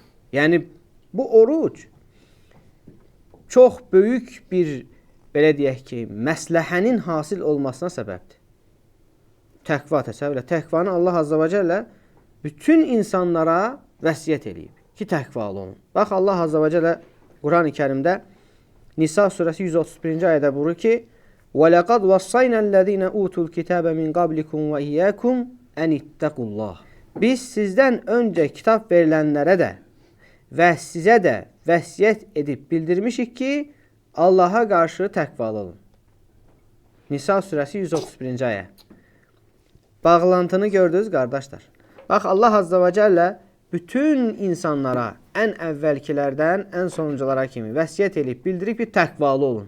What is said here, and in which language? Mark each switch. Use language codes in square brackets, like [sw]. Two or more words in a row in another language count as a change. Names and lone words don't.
[az] Yəni, bu oruc çox böyük bir, belə deyək ki, məsləhənin hasil olmasına səbəbdir. Təqva təsəvvürlə. Təqvanı Allah [ar] عز وجل [az] bütün insanlara vəsiyyət edib ki, təqvalı olun. Bax, Allah [ar] عز وجل [az] Quran-ı Kərimdə Nisa surəsi 131-ci ayədə buyurur ki, [ar] وَلَقَدْ وَصَّيْنَا الَّذ۪ينَ اُوتُوا الْكِتَابَ مِنْ قَبْلِكُمْ وَاِيَّاكُمْ اَنِ اتَّقُوا اللّٰهِ [az] Biz sizdən öncə kitab verilənlərə də və sizə də vəsiyyət edib bildirmişik ki, Allaha qarşı təqvalı olun. Nisa surəsi 131-ci ayə. Bağlantını gördünüz, qardaşlar. Bax, Allah [ar] عز وجل [az] bütün insanlara, ən əvvəlkilərdən ən sonunculara kimi vəsiyyət edib bildirib ki, təqvalı olun.